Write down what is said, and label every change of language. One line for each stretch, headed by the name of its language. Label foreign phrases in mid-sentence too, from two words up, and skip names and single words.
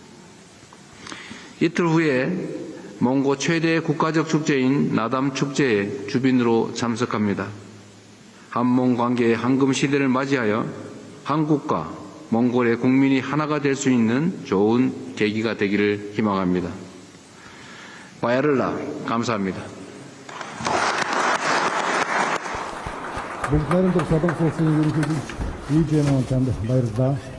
Korean: 이틀 후에 몽고 최대 국가적 축제인 나담 축제에 주빈으로 참석합니다. 한몽 관계의 황금 시대를 맞이하여 한국과 몽골의 국민이 하나가 될 수 있는 좋은 계기가 되기를 희망합니다. 바야를라, 감사합니다.
Mongolian: Бүгд найрамдах солонгос улсын ерөнхийлөгч Ижэм Онтанд баярлалаа.